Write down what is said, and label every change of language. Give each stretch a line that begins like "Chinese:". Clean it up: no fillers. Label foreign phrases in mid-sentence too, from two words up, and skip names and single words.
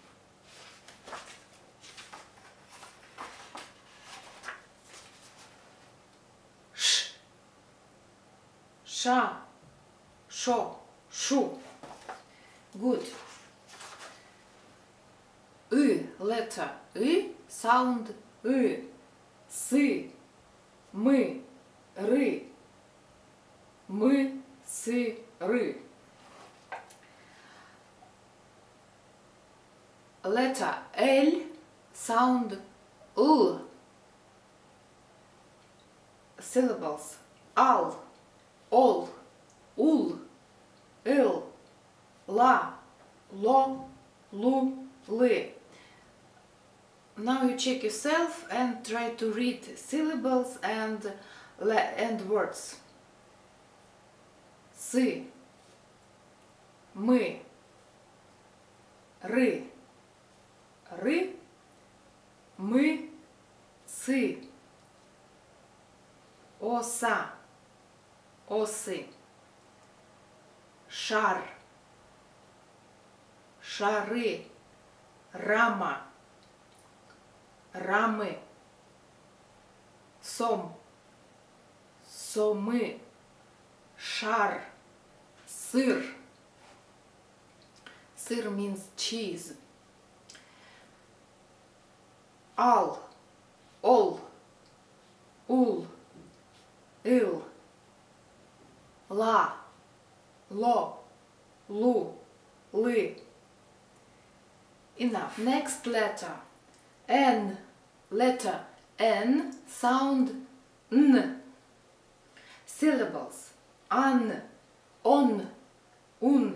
Ukrainian: Ш, ша, шо, шу.
English: Good. Letter sound
Ukrainian: Си, ми, ри. Ми, си, ри.
English: Letter L sound L. Syllables.
Ukrainian: Ал, ол, ул, ил, ла, ло, лу, ли.
English: Now you check yourself and try to read syllables and words.
Ukrainian: Си, ми, ри, ри, ми, си. Оса, оси. Шар, шари. Рама, рами. Сом, соми. Шар, сир.
English: Сир means cheese.
Ukrainian: Ал, ол, ул, ил. Ла, ло, лу, ли.
English: Enough. Next letter. N. Letter N sound N. Syllables.
Ukrainian: Ан, он, ун.